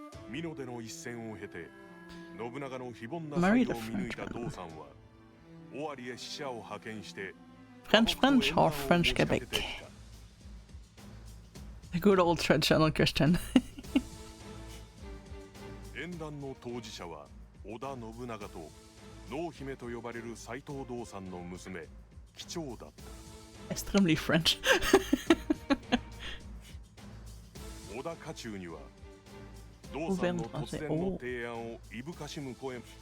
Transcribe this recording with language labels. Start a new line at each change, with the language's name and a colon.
Japanese: 美濃での一戦を経て信長の非凡な才を見抜いた道さんは尾張へ使者を派遣して
English: French or French Quebec? The good old traditional Christian.
Japanese: 縁談の当事者は織田信長と濃姫と呼ばれる斎藤道さんの娘貴重だった。
English: Extremely French.
Japanese: 織田家中には道さんの突然の提案をいぶかしむ声。